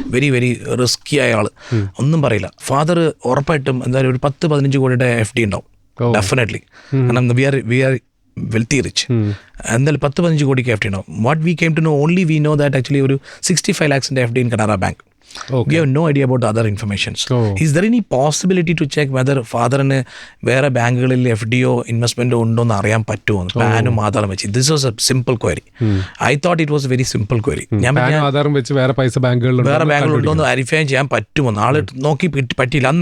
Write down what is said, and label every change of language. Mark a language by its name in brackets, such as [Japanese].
[Malayalam] Very very risky ആയ ആള്, ഒന്നും പറയില്ല. ഫാദർ ഉറപ്പായിട്ടും എന്തായാലും ഒരു 10-15 കോടിയുടെ FD ഉണ്ടാവും ഡെഫിനറ്റ്ലി. കാരണം [English] We are wealthy rich. [Malayalam] എന്തായാലും 10-15 കോടിക്ക് FD ഉണ്ടാവും. [English] What we came to know, only we know that actually ഒരു 65 lakhs FD in Canara Bank. We have no idea about the other informations. Is there any possibility to check whether [Malayalam] ഫാദറിന് വേറെ ബാങ്കുകളിൽ FDO ഇൻവെസ്റ്റ്മെന്റോ ഉണ്ടോ എന്ന് അറിയാൻ പറ്റുമോ? പാനും ആധാറും വെച്ച്. [English] This was a simple query. I thought it was very simple query. ഞാൻ [Malayalam] ആധാറും വെച്ച് വേറെ ബാങ്കുകളുണ്ടോ എന്ന് വെരിഫൈ ചെയ്യാൻ പറ്റുമോ? നാളെ നോക്കി പറ്റിയില്ല.